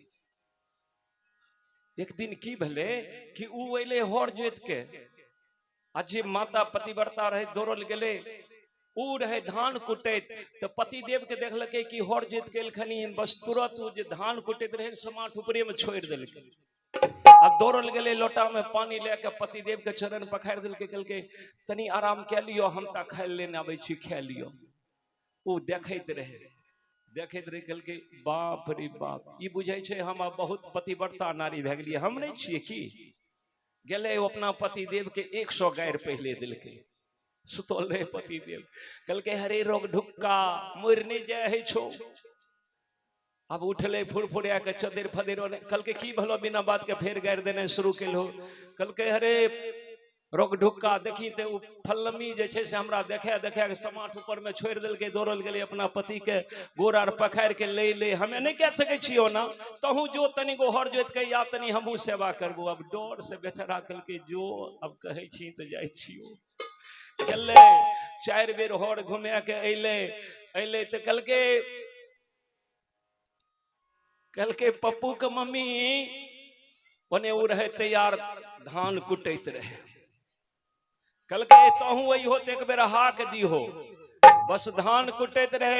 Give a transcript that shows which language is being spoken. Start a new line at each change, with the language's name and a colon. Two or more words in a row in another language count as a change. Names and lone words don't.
Maithili: एक दिन की भेले कि उ अइले हर जोत के आ जे माता पतिव्रता रहे दौड़ल गेले उ रहे धान कुटैत तो पतिदेव के देखलकै कि हर जोत के एलखनी बस तुरंत उ जे धान कुटैत रहे समाट ऊपरे में छोड़ देलकै आ दौड़ल गेले लोटा में पानी लेके पतिदेव के चरण पखार देलकै कहलकै तनी आराम कै लियो हम ता खाय लेने आबै छी खा लियो। उ देखैत रहे कहलकै बाप रे बाप ई बुझै छै हम बहुत पतिव्रता नारी भए गेलियै हम नहीं छियै की। गेले अपना पतिदेव के 100 गायर पहले दिलकै सुतल रहे पतिदेव कहलकै हरे रोग ढुक्का मोर नहीं जाए छो। अब उठले फुरफुरिया के चदेर फदेर कहलकै की भलो बिना बात के फेर गारि देने शुरू केलहो। कहलकै हरे रोग ढुक्का देखी ते उ फल्लमी जे छै से हमरा देखे देखे के समाट ऊपर में छोड़ देलकै दौड़ल गेलै अपना पति के गोर आर पखार के ले हमें नहीं कह सकै छियो ना तहू जो तनी गो हर जोत के या तनी हमहू सेवा करबो। अब डर से बेचारा कहलकै जो अब कहे छी तो जाय छियो। गेले 4 बेर हर घुमा के अइले तो कहलकै पप्पू के मम्मी ओने उ रहे तैयार धान कुटैत रहे कहलकै तहू अइहो तो एक बेर हाक दीहो बस धान कुटैत रहे।